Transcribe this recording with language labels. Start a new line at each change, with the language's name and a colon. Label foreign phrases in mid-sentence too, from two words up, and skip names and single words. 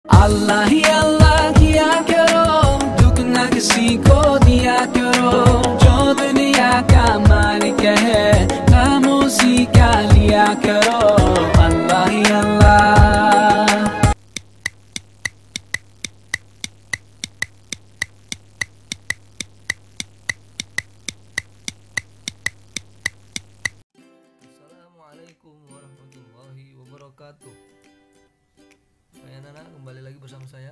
Hindi: अल्लाह ही अल्लाह किया करो, दुख न किसी को दिया करो, जो दुनिया का मालिक है खामोशी का लिया करो, अल्लाह ही अल्लाह।
Arabic: السلام عليكم ورحمة الله وبركاته.
Indonesian: Anak-anak, kembali lagi bersama saya.